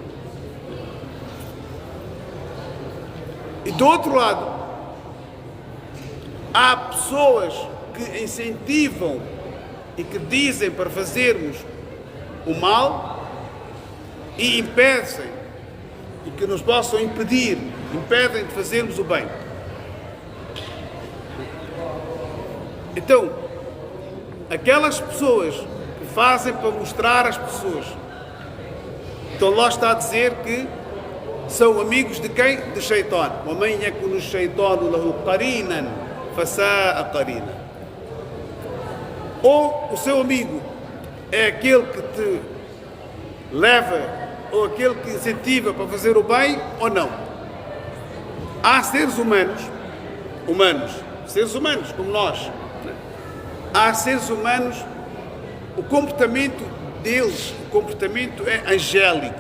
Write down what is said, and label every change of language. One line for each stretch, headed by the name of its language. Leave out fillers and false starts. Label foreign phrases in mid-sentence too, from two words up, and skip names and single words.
Portuguese: E do outro lado, há pessoas que incentivam e que dizem para fazermos o mal e impedem, e que nos possam impedir, impedem de fazermos o bem. Então, aquelas pessoas que fazem para mostrar às pessoas, então Allah está a dizer que são amigos de quem? De Shaitan.
Arabic: وَمَنْ يَكُنُ الشَّيْطَانُ لَهُ قَرِينًا فَسَاءَ قَرِينًا.
Portuguese: Ou o seu amigo é aquele que te leva, ou aquele que incentiva para fazer o bem, ou não. Há seres humanos, seres humanos como nós, há seres humanos, o comportamento deles, o comportamento é angélico.